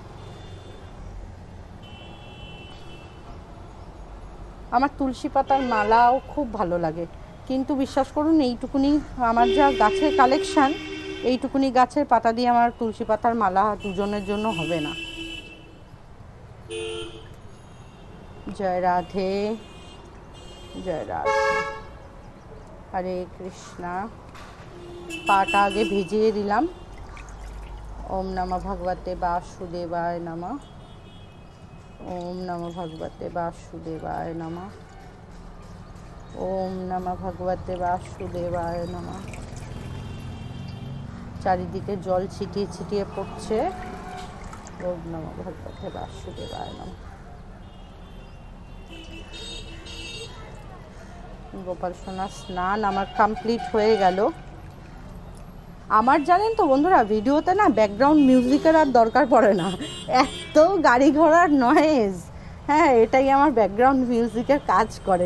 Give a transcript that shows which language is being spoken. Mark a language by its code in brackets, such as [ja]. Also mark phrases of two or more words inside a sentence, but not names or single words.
[bn] আমার তুলসী পাতার মালাও খুব ভালো লাগে, কিন্তু বিশ্বাস করুন এইটুকুনি আমার যা গাছের কালেকশন, এইটুকুনি গাছের পাতা দিয়ে আমার তুলসী পাতার মালা দুজনের জন্য হবে না। জয় রাধে, জয় রাধে, হরে কৃষ্ণা। পাটা আগে ভিজিয়ে দিলাম। [sa] ওম নমঃ ভগবতে বাসুদেবায় নমঃ। ওম নমঃ ভগবতে বাসুদেবায় নমঃ। ওম নমঃ ভগবতে বাসুদেবায় নমঃ। [bn] চারিদিকে জল ছিটিয়ে ছিটিয়ে পড়ছে। [sa] ওম নমঃ ভগবতে বাসুদেবায় নমঃ। [bn] গোপাল সোনার স্নান আমার কমপ্লিট হয়ে গেল। আমার জানেন তো বন্ধুরা, ভিডিওতে না [en] background music [bn] আর দরকার পড়ে না, এত গাড়ি ঘোড়ার নয়েজ, হ্যাঁ এটাই আমার [en] background music [bn] কাজ করে।